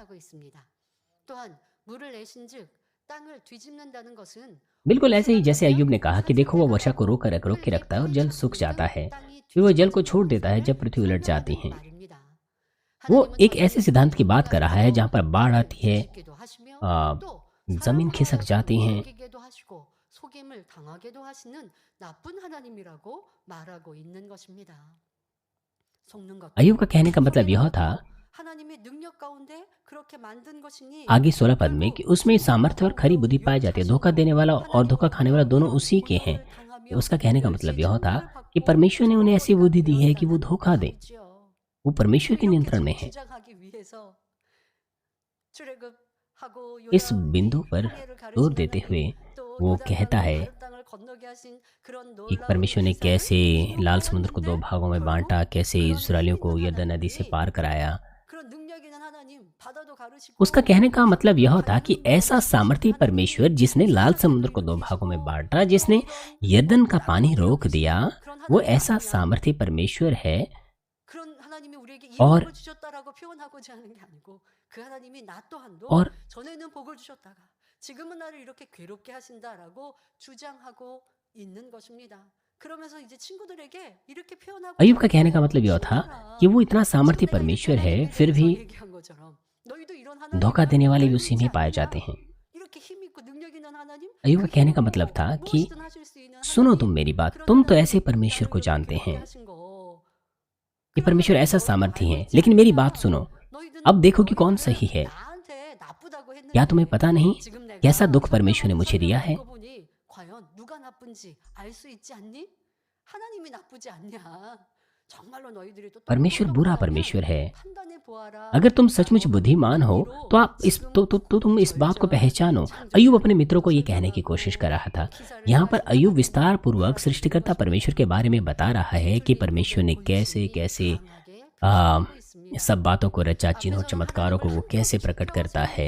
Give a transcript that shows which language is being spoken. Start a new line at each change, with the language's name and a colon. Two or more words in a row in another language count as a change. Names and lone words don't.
Hindi: बिल्कुल ऐसे ही जैसे अय्यूब ने कहा कि देखो वह वर्षा को रोक के रखता है और जल सूख जाता है, फिर वह जल को छोड़ देता है जब पृथ्वी उलट जाती है। वो एक ऐसे सिद्धांत की बात कर रहा है जहां पर बाढ़ आती है आ,
Korean: 또
Hindi: जमीन खिसक
Korean: 사람들을
Hindi: जाती हैं।
Korean: 속이게도 하시고 속임을 당하게도 하시는 나쁜 하나님이라고 말하고 있는 것입니다. 속는 अय्यूब 것도
Hindi: का कहने का मतलब
Korean: 속이는
Hindi: यह था
Korean: 것도 하나님의 능력 가운데 그렇게 만든 것이니
Hindi: आगे 16 पद में कि
Korean: 결국
Hindi: उसमें सामर्थ्य और खरी बुद्धि पाई जाती है। धोखा देने वाला और धोखा खाने वाला दोनों उसी के हैं।
Korean: 고난을 당하며
Hindi: उसका कहने का मतलब
Korean: 멸시
Hindi: यह था
Korean: 천대를
Hindi: कि
Korean: 받고
Hindi: परमेश्वर ने उन्हें ऐसी बुद्धि दी है कि वो
Korean: 되었다는
Hindi: धोखा दें।
Korean: 말이지요.
Hindi: वो परमेश्वर के
Korean: 이렇게
Hindi: नियंत्रण में है।
Korean: 주장하기 위해서 출애굽하고
Hindi: इस
Korean: 요담이
Hindi: बिंदु पर
Korean: 홍해를
Hindi: जोर
Korean: 가르신
Hindi: देते हुए
Korean: 하나님 또
Hindi: वो कहता
Korean: 요단강으로
Hindi: है
Korean: 마른 땅을 건너게 하신 그런
Hindi: कि
Korean: 놀라운
Hindi: परमेश्वर ने
Korean: 기사를
Hindi: कैसे लाल समुद्र को दो
Korean: 이루어갔는데
Hindi: भागों में
Korean: 결국
Hindi: बांटा, कैसे
Korean: 그런
Hindi: इस्राएलियों
Korean: 힘
Hindi: को
Korean: 있는
Hindi: यरदन नदी से
Korean: 하나님이
Hindi: पार कराया।
Korean: 그런 능력 있는 하나님 바다도 가르시고
Hindi: उसका कहने का मतलब यह था कि
Korean: 바람도
Hindi: ऐसा
Korean: 가르시는
Hindi: सामर्थ्य
Korean: 하나님이
Hindi: परमेश्वर जिसने लाल समुद्र को दो भागों में बांटा, जिसने यरदन का पानी रोक दिया, वो ऐसा सामर्थ्य परमेश्वर है।
Korean: 그런 하나님이 우리에게 이
Hindi: और
Korean: 복을 주셨다라고 표현하고자 하는 게 아니고 그 하나님이 나 또한도
Hindi: और
Korean: 전에는 복을 주셨다가 지금은 나를 이렇게 괴롭게 하신다라고 주장하고 있는 것입니다. 그러면서 이제 친구들에게 이렇게 표현하고
Hindi: अय्यूब का कहने का मतलब यह था कि वो इतना सामर्थ्य परमेश्वर है, फिर भी
Korean: 얘기한 것처럼 너희도 이런
Hindi: धोखा देने वाले भी
Korean: 하나님을
Hindi: उसी में पाए जाते हैं।
Korean: 이렇게 힘 있고 능력 있는 하나님
Hindi: अय्यूब का कहने का मतलब था कि
Korean: 무엇이든 하실 수 있는
Hindi: सुनो
Korean: 하나님,
Hindi: तुम मेरी बात,
Korean: 그런
Hindi: तुम तो
Korean: 하나님,
Hindi: ऐसे परमेश्वर को
Korean: 나를
Hindi: जानते
Korean: 이렇게
Hindi: हैं
Korean: 하신 거.
Hindi: कि परमेश्वर ऐसा सामर्थ्य है। लेकिन मेरी बात सुनो, अब देखो कि कौन सही है।
Korean: 나한테 나쁘다고 했는데
Hindi: क्या तुम्हें पता नहीं
Korean: 지금 내가
Hindi: कैसा दुख परमेश्वर ने मुझे दिया है?
Korean: 설명하는 거 보니 과연 누가 나쁜지 알 수 있지 않니? 하나님이 나쁘지 않냐? 정말로 너희들이 또
Hindi: परमेश्वर बुरा परमेश्वर है।
Korean: 판단해 보아라.
Hindi: अगर तुम सचमुच बुद्धिमान हो तो आप इस तो तुम इस बात को पहचानो। अय्यूब अपने मित्रों को ये कहने की कोशिश कर रहा था। यहाँ पर अय्यूब विस्तार पूर्वक सृष्टिकर्ता परमेश्वर के बारे में बता रहा है कि परमेश्वर ने कैसे कैसे सब बातों को रचा, चिन्हों चमत्कारों को वो कैसे प्रकट करता है।